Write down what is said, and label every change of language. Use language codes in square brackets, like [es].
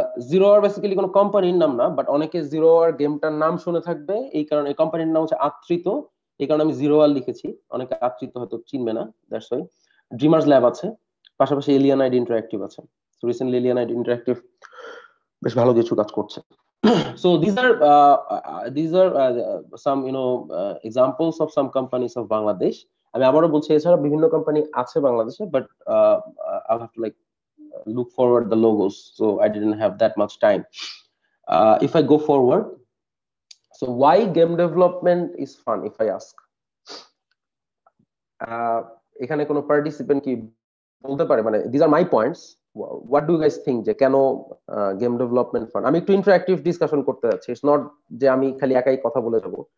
[bn] Zero hour basically কোনো কোম্পানির নাম না, বাট অনেকে জিরো আওয়ার গেমটার নাম শুনে থাকবে, এই কারণে এই কোম্পানির নাম হচ্ছে আত্রিত, এই কারণে আমি জিরো আওয়ার লিখেছি, অনেকে আত্রিত হয়তো চিনবে না, [en] That's why. [bn] ড্রিমার্স ল্যাব আছে, পাশাপাশি এলিয়ানাইড ইন্টারঅ্যাক্টিভ আছে। সো রিসেন্টলি এলিয়ানাইড ইন্টারঅ্যাক্টিভ বেশ ভালো কিছু কাজ করছে। [en] So these are some examples of some companies of Bangladesh, [bn] আমি আবারও বলছি এছাড়া বিভিন্ন কোম্পানি আছে বাংলাদেশে, [en] But I have to like look forward the logos, so I didn't have that much time. If I go forward, so why game development is fun, if I ask, [bn] এখানে কোনো participant কি বলতে পারে, মানে [en] these are my points, what do you guys think [bn] যে কেন game development fun? আমি একটু ইন্টারঅ্যাক্টিভ ডিসকাশন করতে যাচ্ছি, [en] it's not [bn] যে আমি খালি একাই কথা বলে যাব।